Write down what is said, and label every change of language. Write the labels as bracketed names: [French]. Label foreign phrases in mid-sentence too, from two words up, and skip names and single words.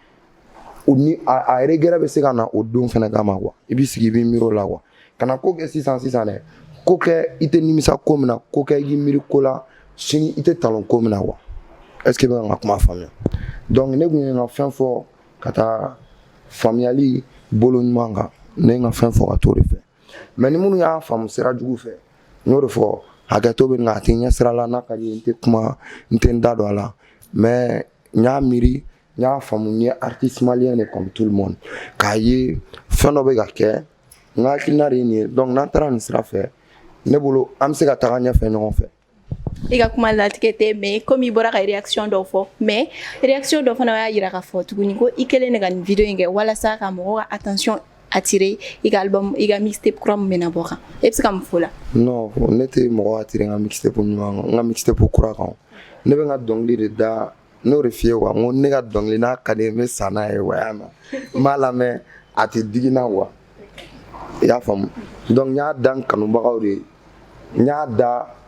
[Bambara] a regret bɛ se ka na o don fɛnɛ kama quoi i b'i sigi i b'i miiri o la quoi kana ko kɛ sisan dɛ ko kɛ i tɛ nimisa ko min na ko kɛ i k'i miiri ko la sini i tɛ talon ko min na quoi est ce que i bɛ ka n ka kuma faamuya donc ne tun ye n ka fɛn fɔ ka taa faamuyali bolo ɲuman kan ne ye n ka fɛn fɔ ka t'o de fɛ mais ni minnu y'a faamu sira jugu fɛ n y'o de fɔ hakɛto bɛ n kan a tɛ ɲɛ sira la n'a ka di ye n tɛ kuma n tɛ n da don a la mais n y'a miiri n y'a faamu n ye [French] artiste malien [Bambara] de [French] comme tout le monde [Bambara] k'a ye fɛn dɔ bɛ ka kɛ n ka hakilina de ye nin ye donc n'an taara nin sira fɛ ne bolo an bɛ se ka taga ɲɛfɛ ɲɔgɔn fɛ. I ka kuma latigɛ tɛ [French] mais comme [Bambara] i bɔra ka réaction dɔw fɔ [French] mais réaction [Bambara] dɔ fana y'a jira k'a fɔ tuguni ko i kɛlen de ka nin vidéo in kɛ walasa ka mɔgɔw ka [French] attention attirer [Bambara] i ka album i ka mixtape kura min bɛna bɔ kan e bɛ se ka mun fɔ o la. non ne tɛ mɔgɔ attirer n ka mixtape ɲuman kan n ka mixtape kura kan ne bɛ n ka dɔnkili de da n'o de f'i ye quoi n ko ne ka dɔnkili n'a ka di n ye n bɛ sa n'a ye wa y'a mɛn n b'a lamɛn a tɛ digi n na quoi i y'a faamu donc n y'a da n kanubagaw de ye n y'a da